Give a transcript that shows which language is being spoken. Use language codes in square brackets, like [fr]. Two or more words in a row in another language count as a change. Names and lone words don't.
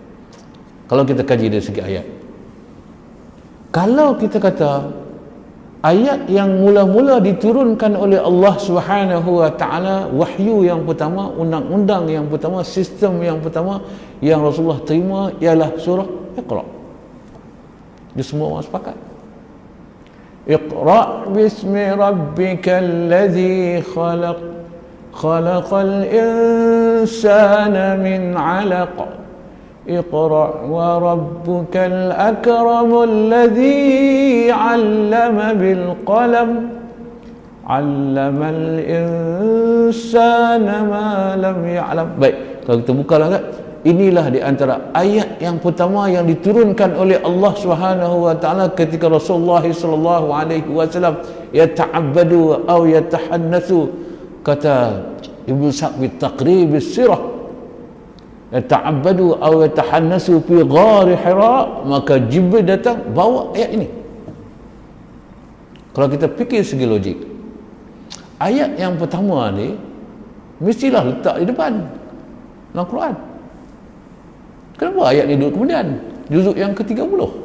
[ms] Kalau kita kaji dari segi ayat, kalau kita kata ayat yang mula-mula diturunkan oleh Allah [ar] سبحانه وتعالى, [ms] wahyu yang pertama, undang-undang yang pertama, sistem yang pertama yang Rasulullah terima ialah surah Iqra. Dia semua orang sepakat. [ar] اقرأ باسم ربك الذي خلق خلق الإنسان من علق. اقرأ وربك الأكرم الذي علم بالقلم علم الإنسان ما لم يعلم. [ms] Baik, kalau kita buka lah, inilah di antara ayat yang pertama yang diturunkan oleh Allah [ar] سبحانه وتعالى [ms] ketika Rasulullah [ar] صلى الله عليه وسلم [ms] yata'abbadu atau yatahannasu. Kata Ibnu Sa'd [ar] بتقريب السيرة, [ms] yata'abbadu atau [ar] يتحنث في غار حراء, [ms] maka Jibril datang bawa ayat ini. Kalau kita fikir segi logik, ayat yang pertama ni mestilah letak di depan dalam Quran. Kenapa ayat ni duduk kemudian? Juzuk yang ke-30.